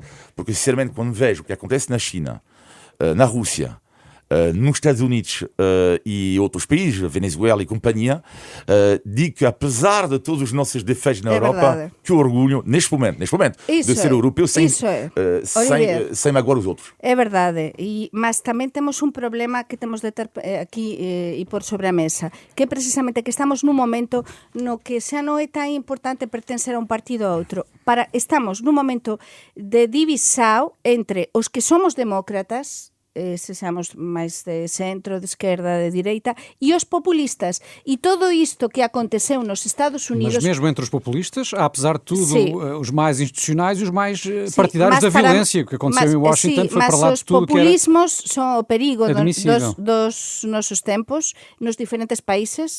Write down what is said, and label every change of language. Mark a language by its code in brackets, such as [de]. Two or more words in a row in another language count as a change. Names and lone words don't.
[pt] Porque, sinceramente, quando vejo o que acontece na China, na Rússia, nos Estados Unidos e outros países, Venezuela e companhia, digo que apesar de todos os nossos defeitos na Europa, verdade. que orgulho, neste momento de ser europeu sem magoar os outros. [gl] É verdade, mas tamén temos un problema que temos de ter aquí e por sobre a mesa, que é precisamente que estamos nun momento no que xa non é tan importante pertencer a un partido ou outro. Estamos nun momento de divisao entre os que somos demócratas, sexamos máis de centro, de esquerda, de direita, e os populistas. E todo isto que aconteceu nos Estados Unidos... [pt] Mas mesmo entre os populistas, há, apesar de tudo, os mais institucionais e os mais partidários da violência. O que aconteceu em Washington foi para lá de tudo que era... [gl] Mas os populismos são o perigo dos nosos tempos, nos diferentes países.